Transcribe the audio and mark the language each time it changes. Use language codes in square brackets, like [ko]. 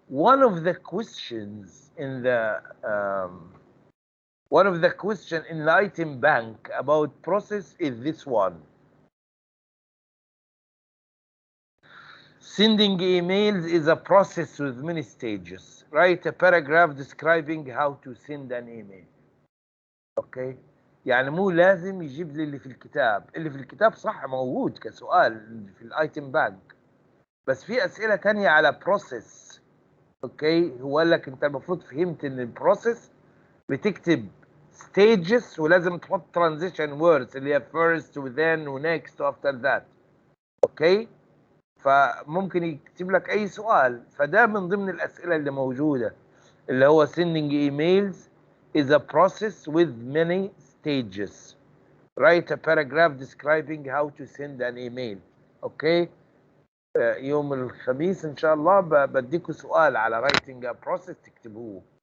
[en] One of the questions in the item bank about process is this one. Sending emails is a process with many stages. Write a paragraph describing how to send an email. Okay. [ar] يعني مو لازم يجيب لي اللي في الكتاب صح موجود كسؤال في الايتم بانك، بس في اسئله تانية على بروسيس. اوكي، هو قال لك انت المفروض فهمت ان البروسيس بتكتب ستيجز ولازم تحط ترانزيشن ووردز اللي هي فيرست وذن ونكست وافتر ذات. اوكي، فممكن يكتب لك اي سؤال، فده من ضمن الاسئله اللي موجوده اللي هو [en] sending emails is a process with many stages. write a paragraph describing how to send an email. [ar] اوكي يوم الخميس ان شاء الله بديكوا سؤال على [en] writing a process [ar] تكتبوه.